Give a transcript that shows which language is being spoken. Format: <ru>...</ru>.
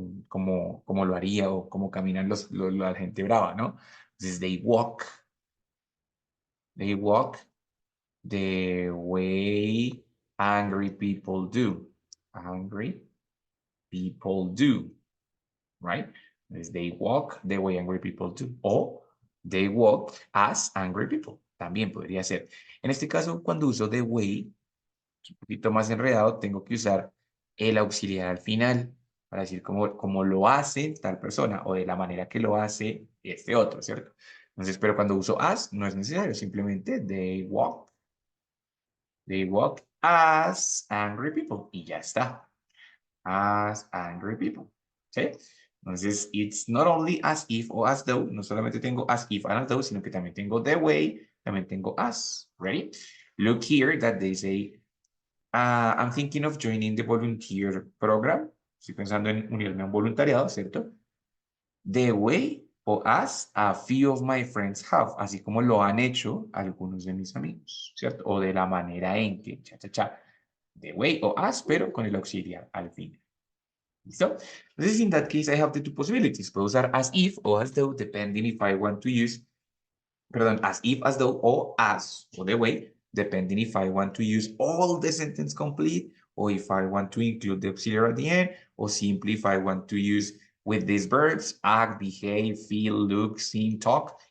<es>Como lo haría, o como caminan la gente brava, ¿no? Entonces,</es> <en>they walk the way angry people do. Angry people do, right? Entonces, they walk the way angry people do. O they walk as angry people.</en> <es>También podría ser. En este caso, cuando uso the way, un poquito más enredado, tengo que usar el auxiliar al final para decir cómo lo hace tal persona o de la manera que lo hace este otro, ¿cierto? Entonces, pero cuando uso as, no es necesario, simplemente</es> <en>they walk as angry people</en> <es>y ya está.</es> <en>As angry people, ¿sí?</en> <es>Entonces,</es> <en>it's not only as if o as though,</en> <es>no solamente tengo</es> <en>as if and as though,</en> <es>sino que también tengo</es> <en>the way,</en> <es>también tengo</es> <en>as, ready? Look here that they say, I'm thinking of joining the volunteer program.</en> <es>Estoy pensando en unirme a un voluntariado, ¿cierto?</es> <en>The way o as a few of my friends have,</en> <es>así como lo han hecho algunos de mis amigos, ¿cierto? O de la manera en que, The way o as, pero con el auxiliar al fin. ¿Listo? Entonces,</es> <en>in that case, I have the two possibilities.</en> <es>Puedo usar</es> <en>as if o as though, depending if I want to use,</en> <es>perdón,</es> <en>as if, as though, o as, o the way, depending if I want to use all the sentence complete, or if I want to include the auxiliary at the end, or simply if I want to use with these verbs, act, behave, feel, look, sing, talk.</en>